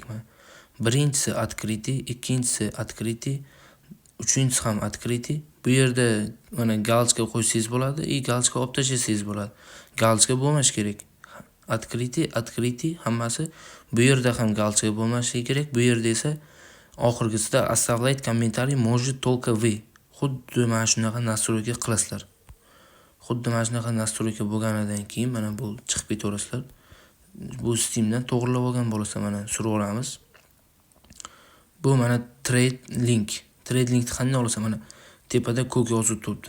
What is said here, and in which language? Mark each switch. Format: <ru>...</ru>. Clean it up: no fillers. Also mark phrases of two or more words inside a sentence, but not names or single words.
<uz>Birinchisi открытый, ikkinchisi открытый, uchinchisi ham открытый. Bu yerda mana galочка qo'ysangiz bo'ladi, galочка olib tashlasangiz bo'ladi. Galочка bo'lmash kerak. Открытый hammasi. Bu yerda ham galочка bo'lmasligi kerak. Bu yerda esa oxirgisida</uz> <ru>оставлять комментарий может только вы.</ru> <uz>Xuddi mana shunaqa настройка qilasizlar. Xuddi mana shunaqa настройка bo'lganidan keyin mana bu chiqib ketaverasizlar. Bu Steamdan to'g'rilab olgan bo'lsa mana surib olamiz. Bu mana</uz> <en>trade link. Trade linkni</en> <uz>qanday olasan? Mana tepada ko'k yozib turibdi.</uz>